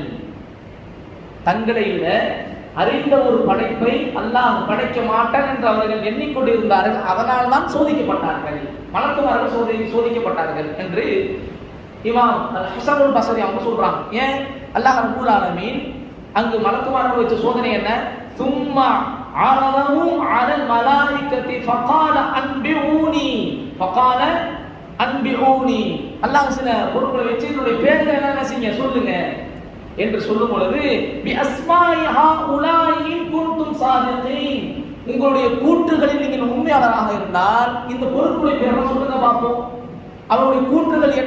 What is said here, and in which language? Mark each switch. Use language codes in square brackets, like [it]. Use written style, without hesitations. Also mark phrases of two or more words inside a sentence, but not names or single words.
[ta] தங்களை விட அறிந்த ஒரு படைப்பை அல்லாஹ் படைக்க மாட்டான் என்று அவர்கள் எண்ணிக்கொண்டிருந்தார்கள். அதனால் தான் சோதிக்கப்பட்டார்கள், மலக்குமார்கள் சோதிக்கப்பட்டார்கள் என்று இமாம் ஹஸனுல் பஸ்ரி அவங்க சொல்றாங்க. ஏன்? அல்லாஹ் [ar] رب العالمين [ta] அங்கு மலக்குமார்கள் வச்ச சோதனை என்ன? சும்மா [ar] عرضهم على الملائكة فقال أنبئوني [ta] அல்லாஹ் சில பொருட்களை வச்சு என்னுடைய பேர்களை என்ன செய்யுங்க சொல்லுங்க என்று சொல்லும் பொழுது [ar] بأسماء هؤلاء إن كنتم صادقين, [ta] உங்களுடைய கூற்றுகளில் நீங்கள் உண்மையாளராக இருந்தால் இந்த பொருட்களுடைய பேரை சொல்லுங்க பார்ப்போம். அவருடைய கூற்றுகள் என்ன?